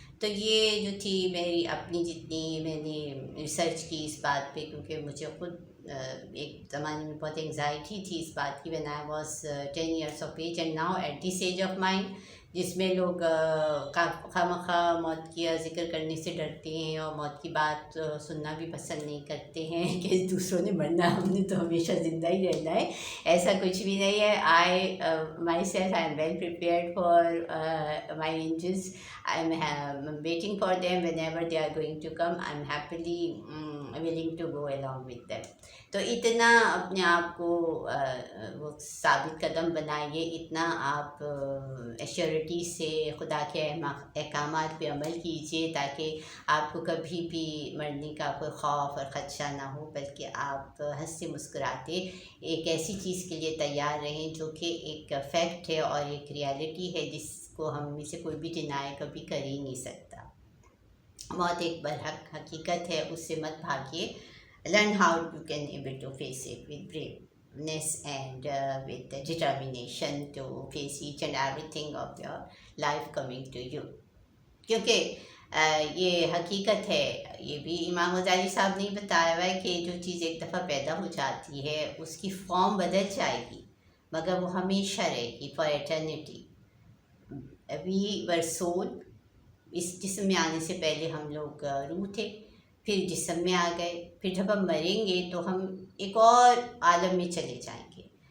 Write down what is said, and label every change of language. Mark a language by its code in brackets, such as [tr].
[hi] तो ये जो थी मेरी अपनी जितनी मैंने रिसर्च की इस बात पे, क्योंकि मुझे खुद एक ज़माने में बहुत एंग्जाइटी थी इस बात की [en] when I was 10 years of age and now at this age of mind, [hi] जिसमें लोग खामखा मौत की जिक्र करने से डरते हैं और मौत की बात सुनना भी पसंद नहीं करते हैं कि दूसरों ने मरना, हमने तो हमेशा ज़िंदा ही रहना है। ऐसा कुछ भी नहीं है। [en] I myself I am well prepared for my angels. I am waiting for them whenever they are going to come. I am happily willing to go along with them. [hi] तो इतना अपने आप को वो साबित कदम बनाइए, इतना आप एश्योरिटी से खुदा के अहकामात पे अमल कीजिए ताकि आपको कभी भी मरने का कोई खौफ और ख़दशा ना हो, बल्कि आप हंसते मुस्कुराते एक ऐसी चीज़ के लिए तैयार रहें जो कि एक फैक्ट है और एक रियलिटी है जिसको हम में से कोई भी डिनाई कभी कर ही नहीं सकता। मौत एक बरहक हकीकत है, उससे मत भागिए। [en] Learn how you can able to face it with braveness and with the determination to face each and everything of your life coming to you. [hi] क्योंकि ये हकीकत है, ये भी इमाम गज़ाली साहब ने बताया हुआ है कि जो चीज़ एक दफ़ा पैदा हो जाती है उसकी फॉर्म बदल जाएगी मगर वो हमेशा रहेगी, [en] For eternity. We were soul, [hi] इस जिस्म में आने से पहले हम लोग रूह थे, फिर जिस्म में आ गए, फिर जब हम मरेंगे तो हम एक और आलम में चले जाएंगे।